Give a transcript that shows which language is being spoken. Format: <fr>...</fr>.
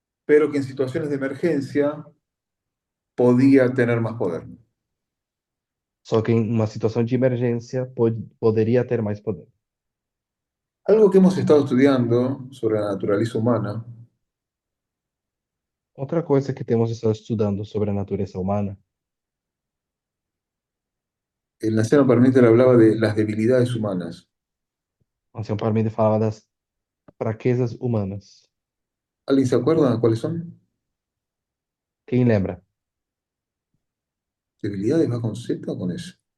<es>pero que en situaciones de emergencia podía tener más poder.</es> <pt>Só que em uma situação de emergência poderia ter mais poder.</pt> <es>Algo que hemos estado estudiando sobre la naturaleza humana</es> <pt>Outra coisa que temos estado estudando sobre a natureza humana,</pt> <es>el anciano Parmenter hablaba de las debilidades humanas.</es> <pt>o Sr. Parmenides falava das fraquezas humanas.</pt> <es>¿Alguien se acuerda cuáles son?</es> <pt>Quem lembra?</pt> <es>¿Debilidades va con Z o con S?</es>